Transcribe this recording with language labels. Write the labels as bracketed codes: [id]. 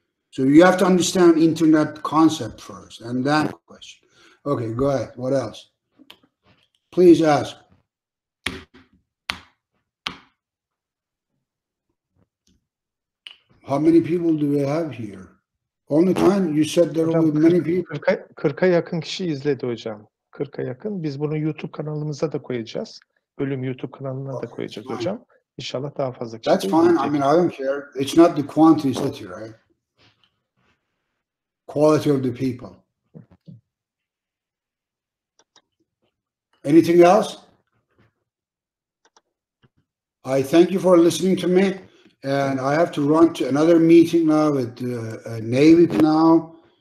[en] So you have to understand internet concept first and then question. Okay, go ahead. What else? Please ask. How many people do we have here? Only time you said there will be many people. [tr] 40'a yakın kişi izledi hocam. 40'a yakın. Biz bunu YouTube kanalımıza da koyacağız. Bölüm YouTube kanalına da koyacağız hocam. İnşallah daha fazla kişi [en] That's fine. I mean, I don't care. It's not the quantity, right? Quality of the people. Anything else? I thank you for listening to me. And I have to run to another meeting now with Navy now.